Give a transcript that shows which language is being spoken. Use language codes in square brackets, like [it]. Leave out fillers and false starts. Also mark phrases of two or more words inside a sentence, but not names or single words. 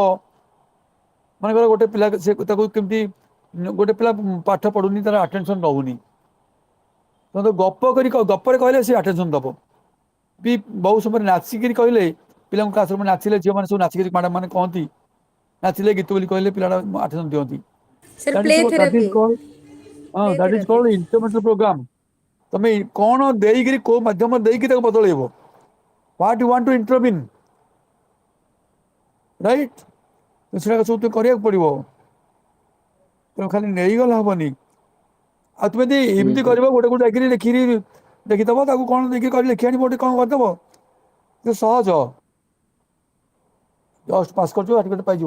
[or] ମନେକର ଗୋଟେ ପିଲା ସେ ତାକୁ କେମିତି, ଗୋଟେ ପିଲା ପାଠ ପଢୁନି, ତାର ଆଟେନସନ ରହୁନି, ତମେ ତ ଗପରେ କହିଲେ ସେ ଆଟେନସନ ଦବ। ବି ବହୁ ସମୟରେ ନାଚିକିରି କହିଲେ ପିଲାଙ୍କୁ କ୍ଲାସରୁମ୍ ନାଚିଲେ, ଝିଅମାନେ ସବୁ ନାଚିକିରି ମ୍ୟାଡାମ ମାନେ କହନ୍ତି, ନାଚିଲେ ଗୀତ ବୋଲି କହିଲେ ପିଲାଟା ଆଟେନସନ ଦିଅନ୍ତି। ସାର୍ [en] That is ପ୍ଲେ what that is ଥେରାପି called ପ୍ଲେ that is ଥେରାପି called intervention program. [or] ତମେ କ'ଣ ଦେଇକିରି କୋଉ ମାଧ୍ୟମ ଦେଇକି ତାକୁ ବଦଳେଇବ, [en] what you want to intervene, right? [or] ସେଟା ସବୁ ତୁମେ କରିବାକୁ ପଡିବ। ତମେ ଖାଲି ନେଇଗଲେ ହବନି। ଆଉ ତୁମେ ଯଦି ଏମିତି କରିବ, ଗୋଟେ ଗୋଟେ ଯାଇକିରି ଲେଖିକି ଦେଖିଦବ, ତାକୁ କ'ଣ ଦେଇକି କରି ଲେଖି ଆଣିବ, ଗୋଟେ କ'ଣ କରିଦବ, ସେ ସହଜ, [en] just pass [or] କରିଯିବ, ସାର୍ଟିଫିକେଟ ପାଇଯିବ।